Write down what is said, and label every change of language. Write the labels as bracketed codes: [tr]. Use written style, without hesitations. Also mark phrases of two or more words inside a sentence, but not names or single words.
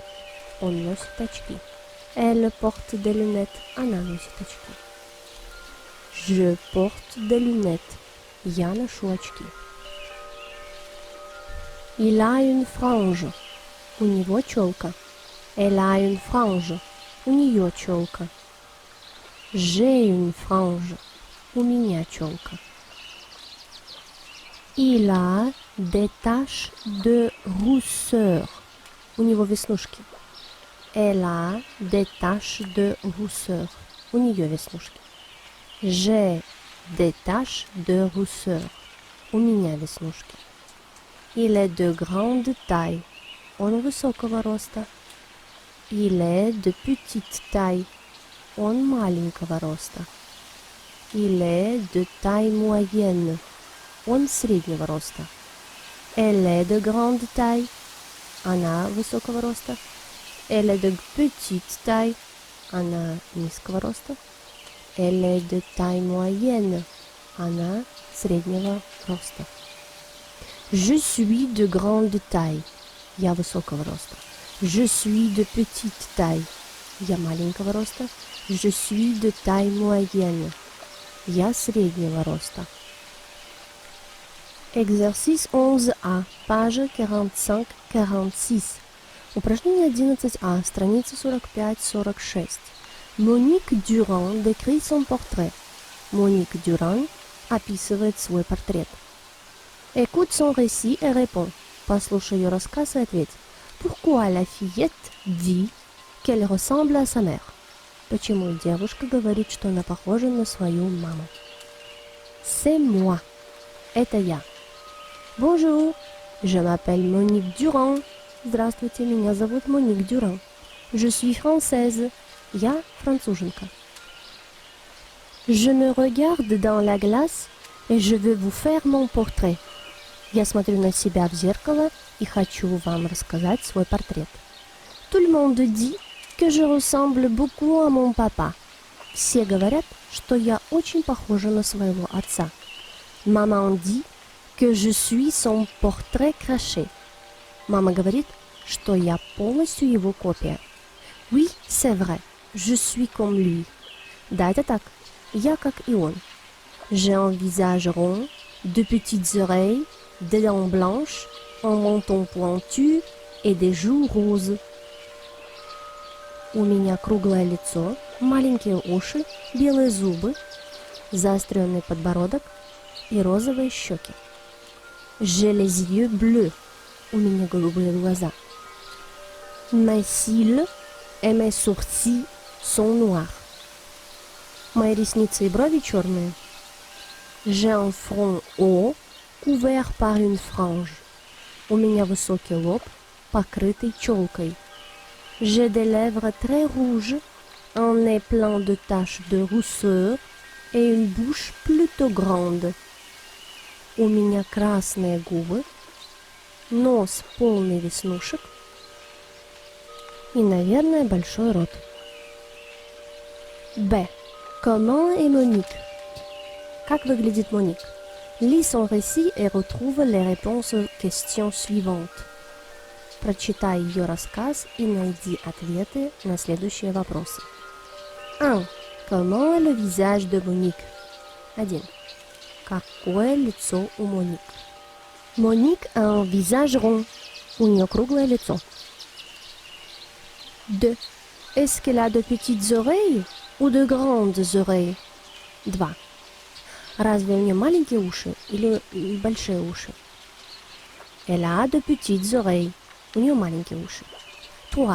[ru] Он носит очки. [fr] Elle porte des lunettes. [ru] Она носит очки. [fr] Je porte des lunettes. [ru] Я ношу очки. [fr] Il a une frange. [ru] У него челка. [fr] Elle a une frange. [ru] У нее челка. [fr] J'ai une frange. [ru] У меня челка. [fr] Il a des taches de rousseur. [ru] У него веснушки. [fr] Elle a des taches de rousseur. [ru] У нее веснушки. [fr] J'ai des taches de rousseur. [ru] У меня веснушки. [fr] Il est de grande taille. [ru] Он высокого роста. [fr] Il est de petite taille. [ru] Он маленького роста. [fr] Il est de taille moyenne. [ru] Он среднего роста. [fr] Elle est de grande taille. [ru] Она высокого роста. [fr] Elle est de petite taille. [ru] Она низкого роста. [fr] Elle est de taille moyenne. [ru] Она среднего роста. [fr] Je suis de grande taille. [ru] Я высокого роста. [fr] Je suis de petite taille. [ru] Я маленького роста. [fr] Je suis de taille moyenne. [ru] Я среднего роста. [fr] Exercice 11A, page 45-46. [ru] Упражнение 11А, страница 45-46. [fr] Monique Durand décrit son portrait. [ru] Monique Durand описывает свой портрет. [fr] Écoute son récit et réponds. [ru] Послушай ее рассказ и ответь. [fr] Pourquoi la fillette dit qu'elle ressemble à sa mère? [ru] Почему девушка говорит, что она похожа на свою маму? [fr] C'est moi. [ru] Это я. [fr] Bonjour. Je m'appelle Monique Durand. [ru] Здравствуйте, меня зовут Monique Durand. [fr] Je suis française. [ru] Я француженка. [fr] Je me regarde dans la glace et je veux vous faire mon portrait. [ru] Я смотрю на себя в зеркало и хочу вам рассказать свой портрет. [fr] Tout le monde dit que je ressemble beaucoup à mon papa. [ru] Все говорят, что я очень похожа на своего отца. [fr] Maman dit que je suis son portrait craché. [ru] Мама говорит, что я полностью его копия. [fr] Oui, c'est vrai, je suis comme lui. [ru] Да, это так, я как и он. [fr] J'ai un visage rond, de petites oreilles, des dents blanches, un menton pointu et des joues roses. [ru] У меня круглое лицо, маленькие уши, белые зубы, заостренный подбородок и розовые щеки. [fr] J'ai les yeux bleus. [ru] У меня голубые глаза. [fr] Mes cils et mes sourcils sont noirs. [ru] Мои ресницы и брови черные. [fr] J'ai un front haut, couvert par une frange. [ru] У меня высокий лоб, покрытый челкой. [fr] J'ai des lèvres très rouges, un nez plein de taches de rousseur et une bouche plutôt grande. [ru] У меня красные губы, нос полный веснушек и, наверное, большой рот. Б. [fr] Comment est Monique? [ru] Как выглядит Monique? [fr] Lis son récit et retrouve les réponses aux questions suivantes. [ru] Прочитай ее рассказ и найди ответы на следующие вопросы. 1. [fr] Comment est le visage de Monique? 1. [ru] Какое лицо у Monique? [fr] Monique a un visage rond. [ru] У нее круглое лицо. 2. [fr] Est-ce qu'elle a de petites oreilles ou de grandes oreilles? 2. [ru] Разве у нее маленькие уши или большие уши? [fr] Elle a de petites oreilles. [ru] У нее маленькие уши. 3.